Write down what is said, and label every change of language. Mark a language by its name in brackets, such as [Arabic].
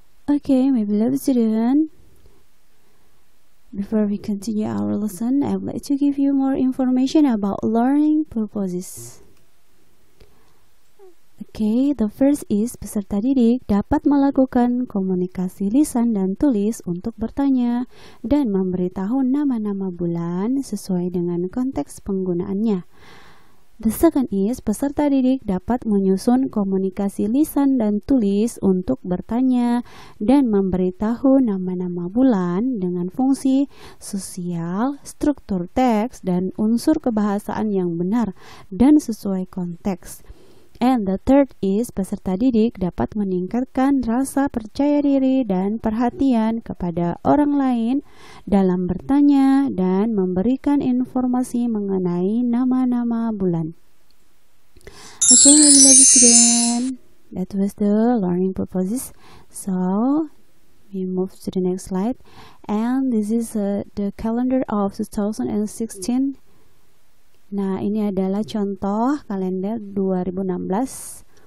[English] Okay, my beloved student, before we continue our lesson, I would like to give you more information about learning purposes. Okay, the first is [Indonesian] peserta didik dapat melakukan komunikasi lisan dan tulis untuk bertanya dan memberitahu nama-nama bulan sesuai dengan konteks penggunaannya. [English] The second is [Indonesian] peserta didik dapat menyusun komunikasi lisan dan tulis untuk bertanya dan memberitahu nama-nama bulan dengan fungsi sosial, struktur teks, dan unsur kebahasaan yang benar dan sesuai konteks. [English] And the third is [Indonesian] peserta didik dapat meningkatkan rasa percaya diri dan perhatian kepada orang lain dalam bertanya dan memberikan informasi mengenai nama-nama bulan. [English] Okay, my beloved student, that was the learning purposes. So we move to the next slide, and this is the calendar of 2016. [Indonesian] Nah, ini adalah contoh kalender 2016.